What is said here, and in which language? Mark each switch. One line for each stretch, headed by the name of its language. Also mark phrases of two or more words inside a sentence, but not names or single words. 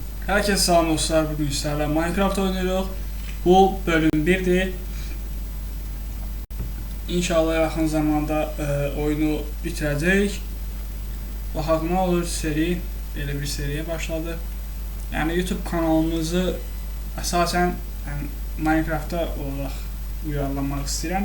Turkish: Herkese salam dostlar, bugün sizlerle Minecraft oynuyoruz. Bu bölüm 1'dir.
Azerbaijani: İnşallah yaxın zamanda oyunu bitirəcəyik. Baxaq nə olur, belə bir seriyə başladı. Yəni YouTube kanalımızı əsasən Minecraftda olaraq uyarlamaq istəyirəm.